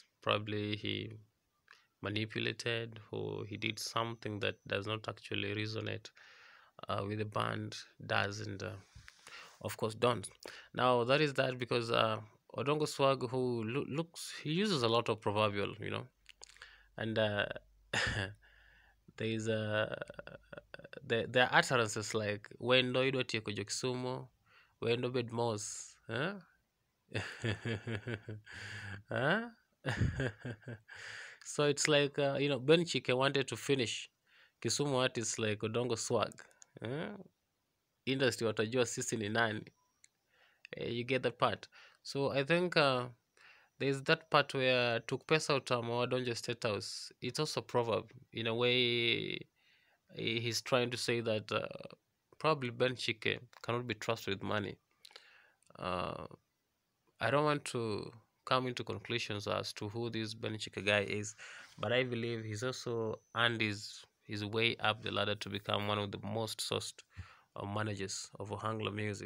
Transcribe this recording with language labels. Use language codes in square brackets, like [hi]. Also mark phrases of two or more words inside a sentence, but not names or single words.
[en] Probably he manipulated or he did something that does not actually resonate with the band, doesn't of course don't. Now that is that because Odongo Swagg, who looks, he uses a lot of proverbial, and there is there are utterances like [luo] wendo idwa tieko jokisumo, wendo bed mos, [en] huh? Huh? So it's like Ben Chike wanted to finish Kisumu artists like Odongo Swagg, industry [sw] watajua sisi ni nani. [en] You get that part. So I think there's that part where took pesa [luo] utama wadonje [en] state house. It's also a proverb in a way. He's trying to say that probably Ben Chike cannot be trusted with money. I don't want to come into conclusions as to who this Ben Chike guy is, but I believe he's also earned his way up the ladder to become one of the most sourced managers of Ohangla music.